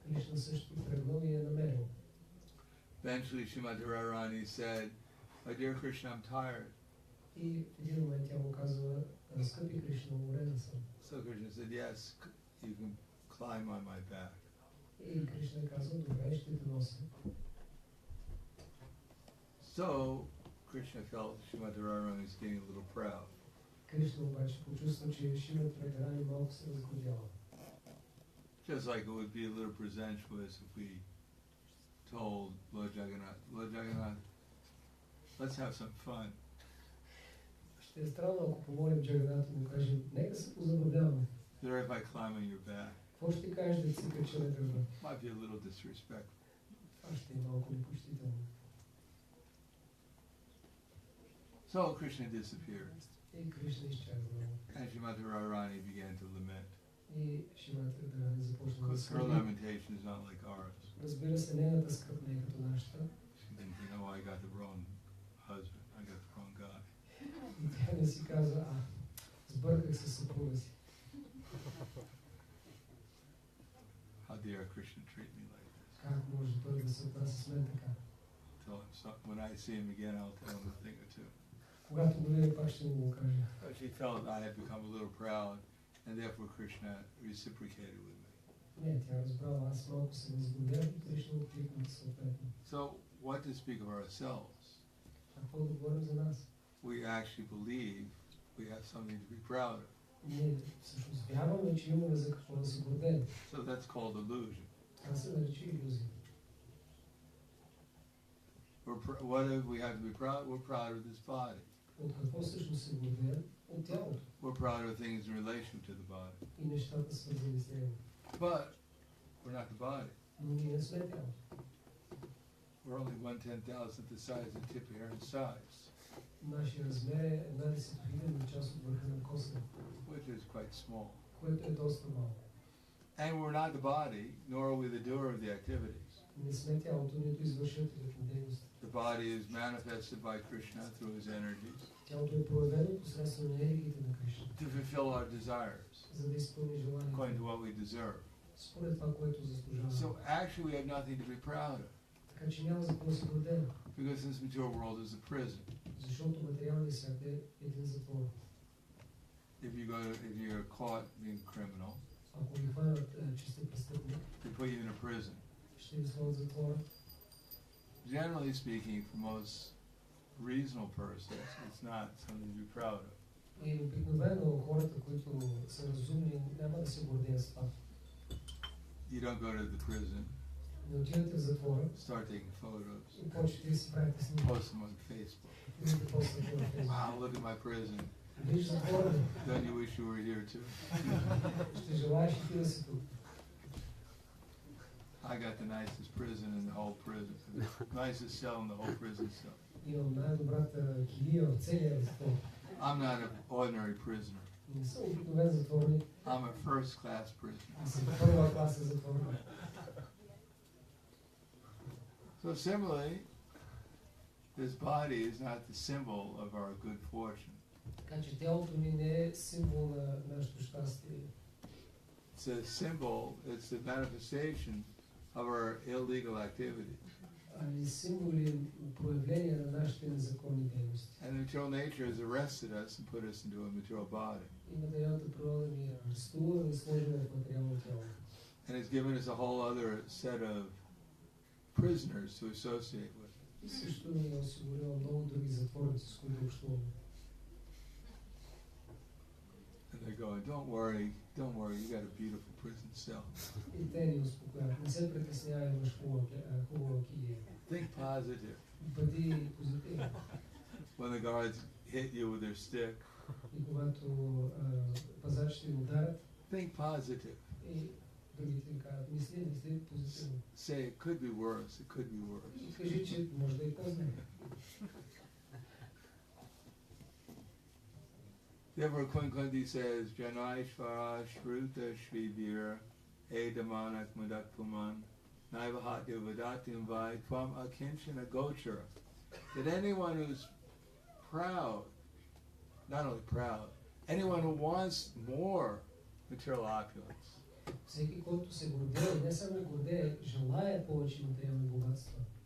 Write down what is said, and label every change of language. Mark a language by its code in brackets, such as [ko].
[bg] Кришна също тръгнал и я намерил. [en] Eventually, Srimati Radharani said, "My dear Krishna, I'm tired." [bg] И в един момент тя му казва, скъпи Кришна, уморена съм. [en] So Krishna said, "Yes, you can climb on my back." [bg] И Кришна казва, добре, ще те нося. [en] So Krishna felt Srimati Radharani was getting a little proud. [bg] Кришна обаче почувства, че Шримати Радарани малко се разгодява. [en] Just like it would be a little presumptuous if we told Lord Jagannath, let's have some fun. [bg] Ще е странно, ако помолим Джаганат и му кажем, нека се позабавляваме. [en] There if I climb on your back. [bg] Какво ще кажеш да си кача на гърба? [en] Might be a little disrespectful. [bg] Това ще е малко непочтително. [en] So Krishna disappeared. [bg] И Кришна изчезна. [en] And Srimati Radharani began to lament. [bg] И Шримати Радарани започна да [en] Because her [bg] скърби. [en] lamentation is not like ours. [bg] Разбира се, нейната скръп не е като нашата. [en] She didn't think, oh, I got the wrong husband, I got the wrong guy. [bg] И тя не си казва, сбърках се съпруга си. [en] How dare Krishna treat me like this? [bg] Как може той да се отнася с мен така? [en] Tell him so, when I see him again, I'll tell him a thing or two. [bg] Когато го видя, пак ще му го кажа. [en] But she felt I had become a little proud, and therefore Krishna reciprocated with me. [bg] Не, тя разбрала, аз малко се възгодях и Кришна откликна съответно. [en] So, what to speak of ourselves? [bg] Какво да говорим за нас? [en] We actually believe we have something to be proud of. [bg] Ние всъщност вярваме, че имаме за какво да се гордеем. [en] So that's called illusion. [bg] Това се нарича иллюзия. [en] What do we have to be proud? We're proud of this body. [bg] От какво всъщност се гордеем? От тялото. [en] We're proud of things in relation to the body. [bg] И нещата свързани с него. [en] But we're not the body. [bg] Но ние не сме тялото. [en] We're only 1/10,000th the size of the tip of hair in size. [bg] Нашия размер е 1/10,000 част от върха на коса, [en] Which is quite small. [bg] което е доста малко. [en] And we're not the body, nor are we the doer of the activities. [bg] Не сме тялото, нито извършителят на дейност. [en] The body is manifested by Krishna through his energies [bg] Тялото е проявено посредством енергиите на Кришна, [en] to fulfill our desires [bg] за да изпълни желанието, [en] according to what we deserve. [bg] според това, което заслужава. [en] So actually we have nothing to be proud of, [bg] Така че няма за какво да се гордеем, [en] because this material world is a prison. [bg] защото материалният свят е един затвор. [en] If you're caught being a criminal, [bg] Ако ви хванат, че сте престъпник, [en] they put you in a prison. [bg] ще ви сложат в затвора. [en] Generally speaking, for most reasonable persons, it's not something to be proud of. [bg] И обикновено хората, които са разумни, няма да се гордеят с това. [en] You don't go to the prison, [bg] Не отивате в затвора [en] start taking photos, [bg] и почвате да си правите снимки. [en] post them on Facebook. [bg] И да поствате на Фейсбук. [en] Wow, look at my prison. [bg] Виж затвора ми. [en] Don't you wish you were here too? [bg] Ще желаеш и ти да си тук. [en] I got the nicest prison in the whole prison. The nicest cell in the whole prison cell. [bg] Имам най-добрата килия в целия затвор. [en] I'm not an ordinary prisoner. [bg] Не съм обикновен затворник. [en] I'm a first class prisoner. [bg] Аз съм първа класа затворник. [en] So similarly, this body is not the symbol of our good fortune. [bg] Така че тялото ми не е символ на нашето щастие. [en] It's a symbol, it's the manifestation of our illegal activity. [bg] Ами символи, проявления на нашите незаконни дейности. [en] And the material nature has arrested us and put us into a material body. [bg] И материалната природа ни арестува и сложила в материално тяло. [en] And it's given us a whole other set of prisoners to associate with. [bg] И също ни е осигурила много други затворници, с които общуваме. [en] And they're going, don't worry, you got a beautiful prison cell. [bg] И те ни успокояват. Не се притеснявай, имаш хубава килия. [en] Think positive. [bg] Бъди позитивен. [en] When the guards hit you with their stick, [bg] И когато пазачите ни ударят, [en] think positive. [bg] и другите ни казват, мисли позитивно. [en] Say it could be worse, it could be worse. [bg] И кажи, че може да е по-зле. [en] Therefore, Kunkundi says, [sa] Janaishvara Shruta Shvibir Edamanak Mudakpuman Naivahatya Vadatim Vai Tvam Akinchana Gochara. [en] That anyone who's proud, not only proud, anyone who wants more material opulence, [bg] Всеки, който се гордее, не само гордее, желая повече материални богатства.